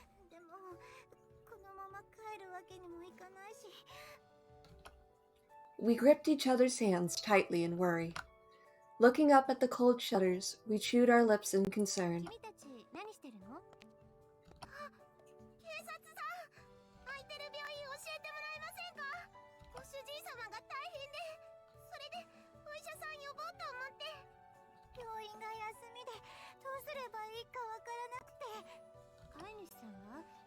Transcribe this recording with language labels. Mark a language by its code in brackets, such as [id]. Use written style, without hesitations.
[ja] でもこのまま帰るわけにもいかないし。 [en] We gripped each other's hands tightly in worry. Looking up at the cold shutters, we chewed our lips in concern. [ja] 君たち何してるの？あ、警察さん、空いてる病院教えてもらえませんか？ご主人様が大変で、それでお医者さん呼ぼうと思って。病院が休みでどうすればいいかわからなくて。飼い主さんは？